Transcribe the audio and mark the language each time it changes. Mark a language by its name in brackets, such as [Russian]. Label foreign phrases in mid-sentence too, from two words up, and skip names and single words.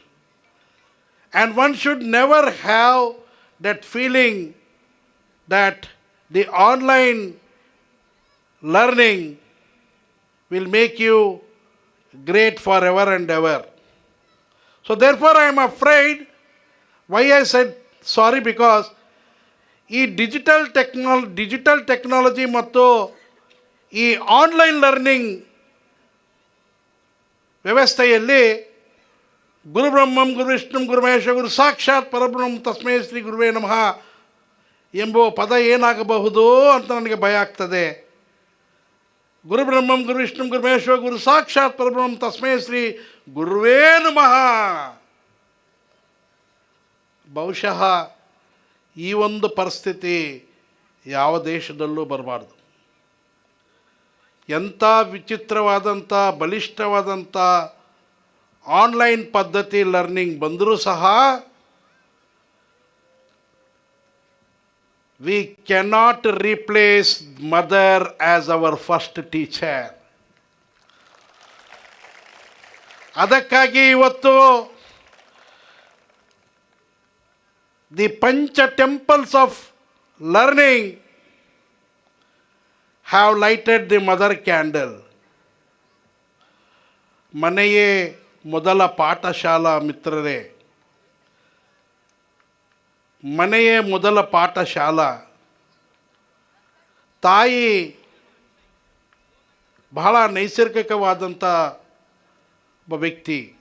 [English] And one should never have that feeling that the online learning will make you great forever and ever. So therefore I am afraid, why I said sorry, because [Kannada] ಈ [English] digital technology [Kannada] ಮತ್ತು ಈ [English] online learning [Kannada] ವ್ಯವಸ್ಥೆಯಲ್ಲಿ [Sanskrit] ಗುರು ಬ್ರಹ್ಮಂ ಗುರು ವಿಷ್ಣು ಗುರು ಮಹೇಶ ಗುರು ಸಾಕ್ಷಾತ್ ಪರಬ್ರಹ್ಮ ತಸ್ಮೈ ಶ್ರೀ ಗುರುವೇ ನಮಃ [Kannada] ಎಂಬ ಪದ ಏನಾಗಬಹುದು ಅಂತ ನನಗೆ ಭಯ ಆಗ್ತದೆ. [Sanskrit] ಗುರು ಬ್ರಹ್ಮಂ ಗುರು ವಿಷ್ಣು ಗುರು ಮಹೇಶ ಗುರು ಸಾಕ್ಷಾತ್ ಪರಬ್ರಹ್ಮ ತಸ್ಮೈ ಶ್ರೀ ಗುರುವೇ ನಮಃ. [Kannada] ಬಹುಶಃ ಈ ಒಂದು ಪರಿಸ್ಥಿತಿ ಯಾವ ದೇಶದಲ್ಲೂ ಬರಬಾರ್ದು. ಎಂಥ ವಿಚಿತ್ರವಾದಂಥ ಬಲಿಷ್ಠವಾದಂಥ ಆನ್ಲೈನ್ ಪದ್ಧತಿ ಲರ್ನಿಂಗ್ ಬಂದರೂ ಸಹ [English] we cannot replace mother as our first teacher. [Kannada] ಅದಕ್ಕಾಗಿ ಇವತ್ತು [English] the Pancha temples of learning have lighted the mother candle. [Kannada] ಮನೆಯೇ ಮೊದಲ ಪಾಠಶಾಲಾ ಮಿತ್ರರೇ, ಮನೆಯೇ ಮೊದಲ ಪಾಠಶಾಲಾ. ತಾಯಿ ಬಹಳ ನೈಸರ್ಗಿಕವಾದಂಥ ಒಬ್ಬ ವ್ಯಕ್ತಿ.